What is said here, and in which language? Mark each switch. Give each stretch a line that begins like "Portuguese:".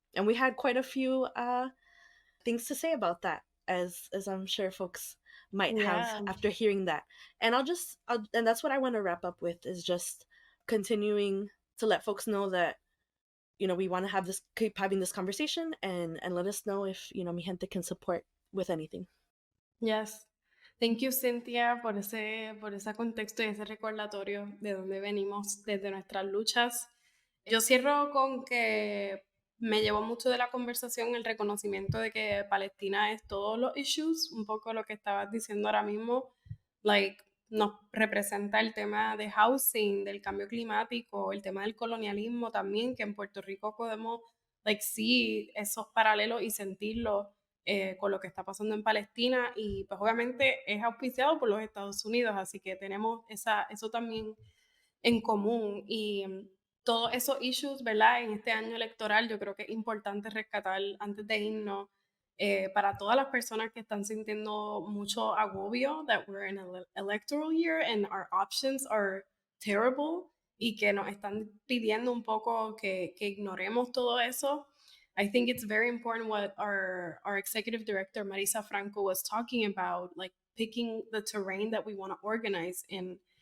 English: And we had quite a few things to say about that, as I'm sure folks might have after hearing that. And and that's what I want to wrap up with, is just continuing to let folks know that, we want to keep having this conversation, and let us know if, Mijente can support with anything. Yes. Thank you,
Spanish: Cynthia, por ese contexto y ese recordatorio de donde venimos desde nuestras luchas. Yo cierro con que me llevó mucho de la conversación el reconocimiento de que Palestina es todos los issues, un poco lo que estabas diciendo ahora mismo, nos representa el tema de housing, del cambio climático, el tema del colonialismo también, que en Puerto Rico podemos sí esos paralelos y sentirlo con lo que está pasando en Palestina, y pues obviamente es auspiciado por los Estados Unidos, así que tenemos eso también en común. Y todos esos issues, ¿verdad? En este año electoral yo creo que es importante rescatar antes de irnos, para todas las personas que están sintiendo mucho agobio,
English: that we're in an electoral year and our options are terrible,
Spanish: y que nos están pidiendo un poco que ignoremos todo eso.
English: I think it's very important what our executive director, Marisa Franco, was talking about, picking the terrain that we want to organize in.